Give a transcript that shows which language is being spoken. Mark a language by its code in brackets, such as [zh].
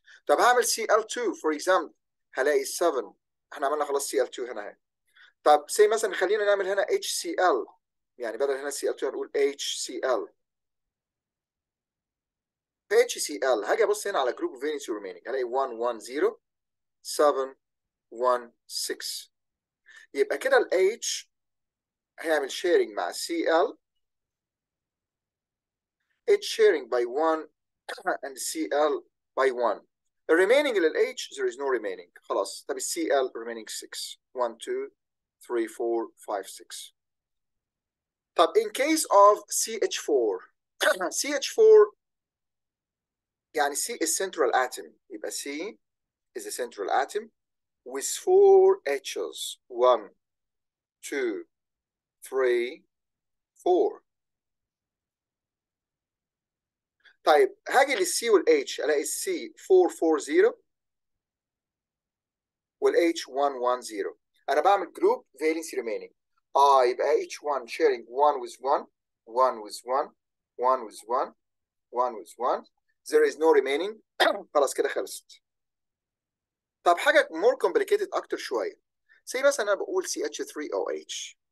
[ar] طب هعمل Cl2 فور اكزامبل، هلاقي 7. احنا عملنا خلاص Cl2 هنا اهي. طب سي مثلا خلينا نعمل هنا HCl، يعني بدل هنا Cl2 هنقول HCl. في HCl هاجي ابص هنا على جروب فالنسي ريمينينج هلاقي 1 1 0 7 1 6. يبقى كده ال H هيعمل شيرنج مع Cl، [en] H sharing by 1 [ar] and Cl by 1. [en] The remaining لل H there is no remaining. [ar] خلاص. طب ال Cl remaining 6. 1 2 3 4 5 6. [en] طب in case of CH4 CH4 يعني C is central atom. يبقى C is a central atom with 4 H's. 1 2 3 4. [ar] طيب هاجي للسي والاتش الاقي السي 440 والاتش 110. انا بعمل جروب فالنسي ريمينينج. [en] يبقى H 1 sharing 1 with 1 1 with 1 1 with 1 1 with 1. there is no remaining. [ar] خلاص كده خلصت. طب حاجه مور كومبليكيتد اكتر شويه، زي مثلا انا بقول CH3OH.